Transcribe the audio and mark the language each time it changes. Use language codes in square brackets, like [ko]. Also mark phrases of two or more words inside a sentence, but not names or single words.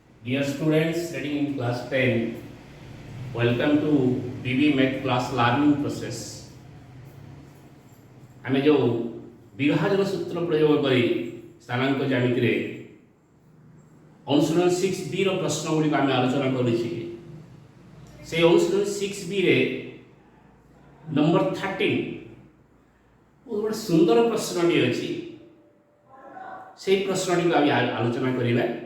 [en] Dear students studying in class 10, welcome to BB Math class learning process. [or] ଆମେ ଯେଉଁ ବିଭାଜନ ସୂତ୍ର ପ୍ରୟୋଗ କରି ସ୍ଥାନାଙ୍କ ଜ୍ୟାମିତି ରେ ଅନୁଶୀଳନ 6b ର ପ୍ରଶ୍ନ ଗୁଡ଼ି ଆମେ ଆଲୋଚନା କରିଛେ ସେ ଅନୁଶୀଳନ 6b ରେ ନମ୍ବର 13 ବହୁତ ସୁନ୍ଦର ପ୍ରଶ୍ନଟି ଅଛି ସେ ପ୍ରଶ୍ନଟି ଆମେ ଆଲୋଚନା କରିବା